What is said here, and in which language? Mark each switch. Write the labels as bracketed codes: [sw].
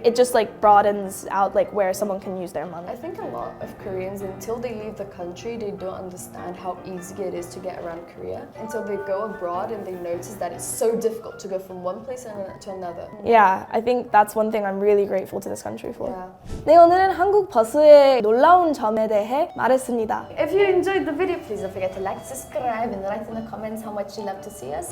[en] It just like broadens out like where someone can use their money. I think a lot of Koreans, until they leave the country, they don't understand how easy it is to get around Korea. Until they go abroad and they notice that it's so difficult to go from one place to another. Yeah, I think that's one thing I'm really grateful to this country for. Yeah. [ko] 네, 오늘은 한국 버스의 놀라운 점에 대해 말했습니다. [en] If you enjoyed the video, please don't forget to like, subscribe, and write in the comments how much you love to see us.